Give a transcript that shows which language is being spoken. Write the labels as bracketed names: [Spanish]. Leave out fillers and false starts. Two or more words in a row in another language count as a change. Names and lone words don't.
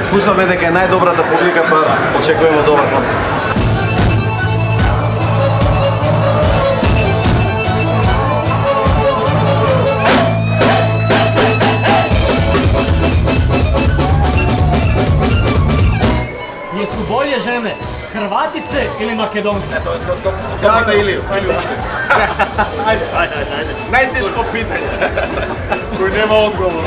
[Macedonian] чувстваме дека е најдобрата публика, па очекуваме добар концерт. [Croatian] Jesu bolje žene Hrvatice ili Makedonke? [Macedonian] Даваме Илiju. Ajde. Најтешко питање. Кој нема одговор.